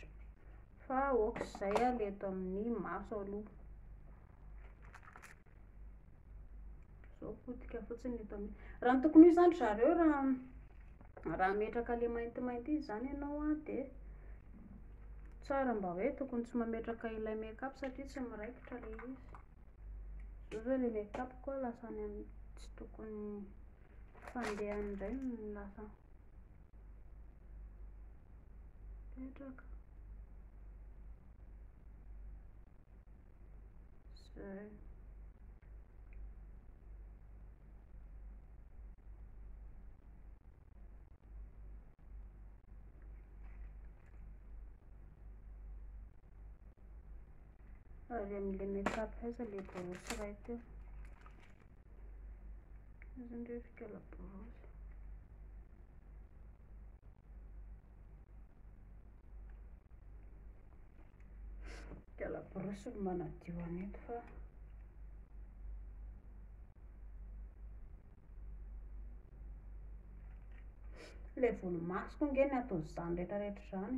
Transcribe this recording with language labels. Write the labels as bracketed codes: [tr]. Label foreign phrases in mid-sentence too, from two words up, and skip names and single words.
[mg] Fa aok'izay a ilay eto amin'ny maso aloha. Izao potika fotsiny eto amin'ny. Raha ny tokony ho izany zareo raha metraka ilay maintimainty izy izany ianao a, dia tsara mba hoe tokony tsy mametraka ilay make-up satria tsy miraikitra ilay izy. Izao zao ilay make-up koa lasany amin'ny tsy tokony fandehany indray no lasa petraka. Zay. Ary amin'ilay make-up aiza ilay borosy iray teo. Izy indray fikala borosy. Fikala borosy no manadio aneto fa ilay volomaso koa nge ny atao izany rehetrarehetra izany.